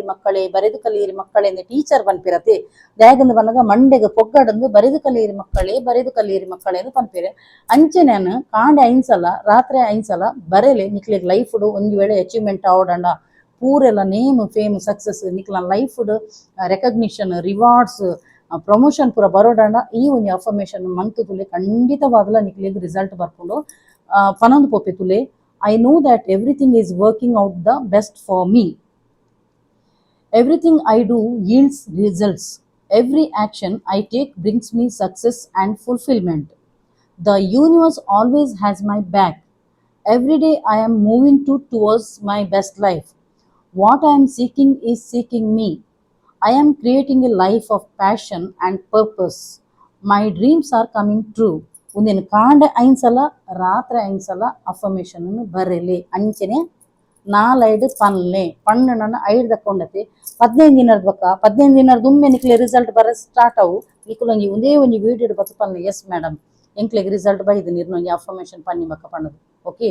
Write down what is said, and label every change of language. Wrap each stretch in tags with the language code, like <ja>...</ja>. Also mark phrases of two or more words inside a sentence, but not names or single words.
<kn>ಮಕ್ಕಳೇ ಎಂದು</kn> <tcy>ಟೀಚರ್ ಪನ್ಪಿರತ್ತೆ ದ್ಯಾಗಂದು ಬನ್ನಗ ಮಂಡೆಗೆ ಪೊಗ್ಗಡಂದು</tcy> <kn>ಬರೆದು ಕಲಿಯಿರಿ ಮಕ್ಕಳೇ ಎಂದು</kn> <tcy>ಪನ್ಪೇರೆ ಅಂಚೆನೆ ಕಾಂಡೆ ಐನ್ಸಲ ರಾತ್ರಿ ಐನ್ಸಲ ಬರೆಲೆ ನಿಕ್ಲೆಗ್ ಲೈಫ್ಡು ಒಂದು ವೇಳೆ ಅಚೀವ್ಮೆಂಟ್ ಆವಡಂಡ ಪೂರೆಲ್ಲ</tcy> <en>name fame success</en> <tcy>ನಿಕ್ಲ ಲೈಫ್ಡ್</tcy> <en>recognition rewards promotion</en> <tcy>ಪೂರ ಬರೋಡಂಡ ಈ ಒಂದು ಅಫರ್ಮೇಷನ್ ಮಂತು ತುಲೆ ಖಂಡಿತವಾಗಲ ನಿಕ್ಲೆಗ್ ರಿಸಲ್ಟ್ ಬರ್ಕೊಂಡು ಪನೊಂದು ಪೊಪ್ಪೆ ತುಲೆ</tcy> <en>I know that everything is working out the best for me. Everything I do yields results. Every action I take brings me success and fulfillment. The universe always has my back. Every day I am moving towards my best life. What I am seeking is seeking me. I am creating a life of passion and purpose. My dreams are coming true.</en> <tcy>ಒಂದೇನು ಕಾಂಡೆ ಐನ್ಸಲ ರಾತ್ರಿ ಐನ್ಸಲ ಅಫರ್ಮೇಷನ್ ಬರಲಿ ಅಂಚೆನೆ ನಾಲೈಡ್ ಪನ್ಲೆ ಪಣ್ಣು ನನ್ನ ಐಡ್ ದಕ್ಕೊಂಡತೆ 15 ದಿನದ ಬಕ್ಕ 15 ದಿನದ ಒಮ್ಮೆ ನಿಕ್ಲೆ ರಿಸಲ್ಟ್ ಬರ ಸ್ಟಾರ್ಟ್ ಅವು ನಿಕುಲೊಂಜಿ ಒಂದೇ ಒಂಜಿ ವಿಡಿಯೋ ಬತ್ತು ಪನ್ಲೆ</tcy> <en>yes madam</en> <tcy>ಎಂಕ್ಲೆಗ್ ರಿಸಲ್ಟ್ ಬೈದು ನಿರ್ನೊಂಜಿ ಅಫರ್ಮೇಷನ್ ಪನ್ನಿ ಬಕ್ಕ ಪಣ್ಣದು ಓಕೆ.</tcy>